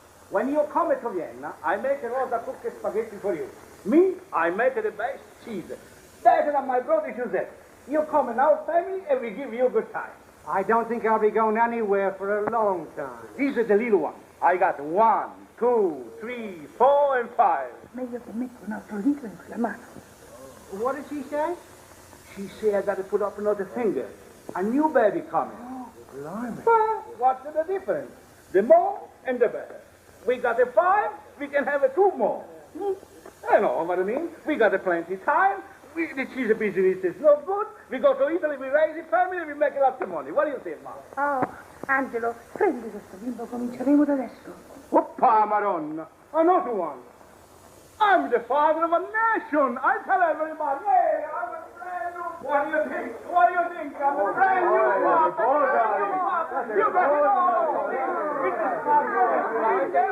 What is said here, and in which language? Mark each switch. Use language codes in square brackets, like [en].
[en] When you come to Vienna, I make Rosa cook spaghetti for you. Me, I make the best cheese. Better than my brother Joseph. You come in our family and we give you a good time. I don't think I'll be going anywhere for a long time. These are the little ones. I got 1, 2, 3, 4, and 5. [it] Meglio che metto un altro dito in quella mano. [en] What did she say? She said I got to put up another finger. A new baby coming. Blimey. Well, what's the difference? The more and the better. We got a 5, we can have a 2 more. I know what I mean. We got a plenty time. The cheese business is no good. We go to Italy, we raise a family, we make a lot of money. What do you think, Mom? [it] Oh, Angelo, prendi questo bimbo, cominceremo da adesso. [en] Oppa, Madonna. Another one. I'm the father of a nation. I tell everybody, hey, I'm a brand new... What do you think? What do you think? I'm a brand new father. You got it all. It is my